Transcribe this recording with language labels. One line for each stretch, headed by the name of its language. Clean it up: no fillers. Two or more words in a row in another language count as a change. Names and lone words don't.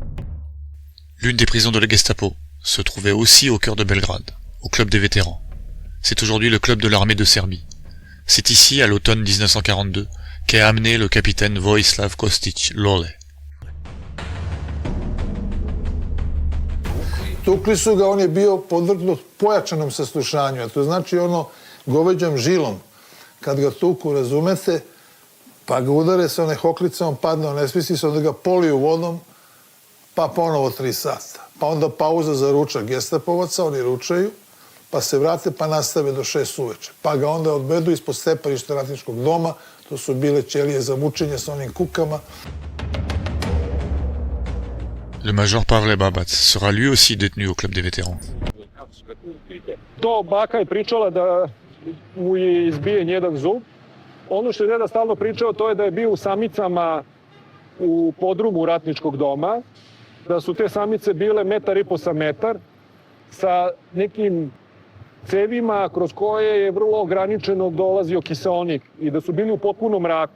French: L'une des prisons de la Gestapo se trouvait aussi au cœur de Belgrade, au club des vétérans. C'est aujourd'hui le club de l'armée de Serbie. C'est ici, à l'automne 1942, qu'est amené le capitaine Vojislav Kostić Lole.
Serbian: Tukli su ga, on je bio podvrgnut pojačanom saslušanju, a to znači ono goveđom žilom. Kad ga tuku, razumete, pa ga udare sa one hoklice, on padne, on ne smisli se, onda ga poliju vodom, pa ponovo 3 sata. Pa onda pauza za ručak gestapovaca, oni ručaju, pa se vrate, pa nastave do 6 uveče. Pa ga onda odvedu ispod steparišta ratničkog doma, to su bile ćelije za mučenje sa onim kukama.
French: Le major Pavle Babac sera lui aussi détenu au club des vétérans.
Serbian: To baka je pričala da mu je izbijen jedan zub. Ono što je deda stalno pričao, to je da je bio u samicama u podrumu ratničkog doma, da su te samice bile 1,5 m sa metar, sa nekim cevima kroz koje je vrlo ograničeno dolazio kiseonik i da su bili u potpunom mraku.